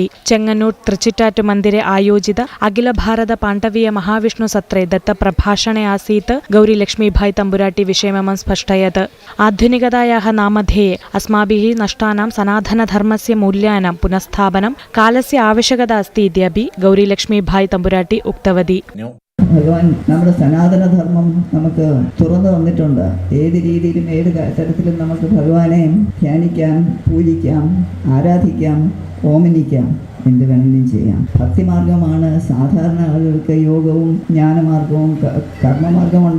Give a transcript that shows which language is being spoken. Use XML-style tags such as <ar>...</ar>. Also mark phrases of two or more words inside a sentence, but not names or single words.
<sa>चेङ्गन्नूर त्रिचिट्टाट्टु मन्दिरे आयोजित अखिल भारत पाण्डवीय महाविष्णु सत्रे दत्तप्रभाषणे आसीत् गौरी लक्ष्मीभाई तम्बुराटी विषयमं स्पष्टयत्। आधुनिकतायाः नामधेये अस्माभिः नष्टानां सनातनधर्मस्य मूल्यानां पुनഃस्थापनं कालस्य आवश्यकता अस्ति इत्यपि गौरी लक्ष्मीभाई तम्बुराटी उक्तवती।</sa> <ml>ഭഗവാൻ നമ്മുടെ സനാതനധർമ്മം നമുക്ക് തുറന്നു തന്നിട്ടുണ്ട്. ഏത് രീതിയിലും ഏത് തരത്തിലും നമുക്ക് ഭഗവാനെ ധ്യാനിക്കാം, പൂജിക്കാം, ആരാധിക്കാം, ഓമനിക്കാം, എന്ത് വേണമെങ്കിലും ചെയ്യാം. ഭക്തിമാർഗമാണ് സാധാരണ ആളുകൾക്ക് യോഗവും ജ്ഞാനമാർഗവും കർമ്മമാർഗമുണ്ട്.</ml>